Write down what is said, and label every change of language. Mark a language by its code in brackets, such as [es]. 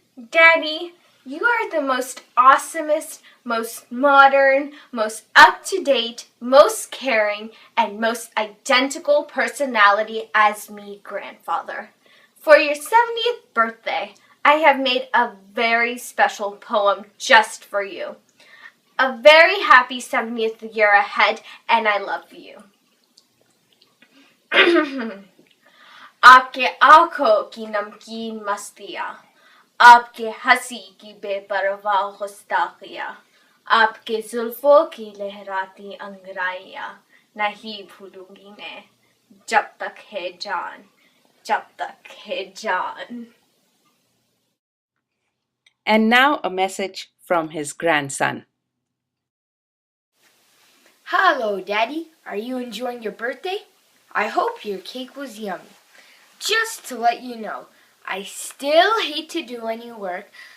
[en] Daddy, you are the most awesomest, most modern, most up-to-date, most caring, and most identical personality as me, grandfather. For your 70th birthday, I have made a very special poem just for you. A very happy 70th year ahead, and I love you. [hi] आपके आँखों की नमकीन मस्तियाँ, आपके हंसी की बेपरवाह गुस्ताखियाँ, आपके जुल्फों की लहराती अंगड़ाइयाँ नहीं भूलूंगी मैं, जब तक है जान, जब तक है जान. [en] And now a message from his grandson. Hello, Daddy. Are you enjoying your birthday? I hope your cake was yummy. Just to let you know, I still hate to do any work.